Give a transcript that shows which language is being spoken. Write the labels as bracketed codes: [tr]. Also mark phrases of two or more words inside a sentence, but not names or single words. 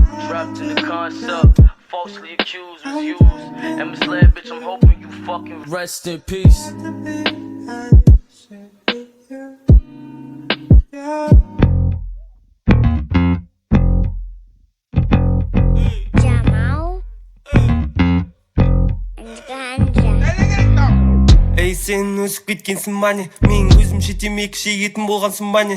[en] Wrapped in the concept, falsely accused was used and misled, bitch. I'm hoping you fucking rest in peace. [kk] Ей, сен өсіп кеткенсің бане, мен өзімше темекі шегетін болғансың бане.